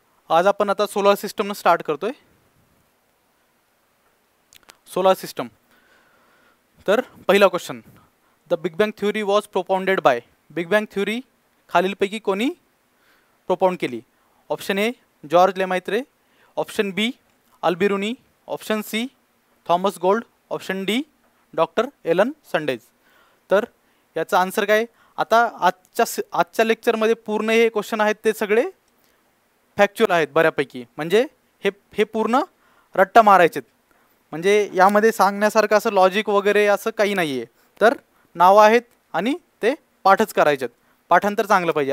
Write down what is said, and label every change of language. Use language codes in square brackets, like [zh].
[mr] आज आपण आता सोलार सिस्टमनं स्टार्ट करतोय. [en] Solar system. [mr] तर पहिला [en] Question, the big bang theory was propounded by. [mr] Big bang theory खालीलपैकी कोणी प्रोपाउंड केली? [en] Option A George Lemaitre, option B Albiruni, option C Thomas Gold, option D doctor Allan Sandage. [mr] तर याचा आन्सर काय? आता आजच्या लेक्चरमध्ये पूर्ण हे क्वेश्चन आहेत ते सगळे फॅक्च्युअल आहेत बऱ्यापैकी, म्हणजे हे पूर्ण रट्टा मारायचेत, म्हणजे यामध्ये सांगण्यासारखं असं लॉजिक वगैरे असं काही नाही आहे. तर नावं आहेत आणि ते पाठच करायचेत. पाठांतर चांगलं पाहिजे.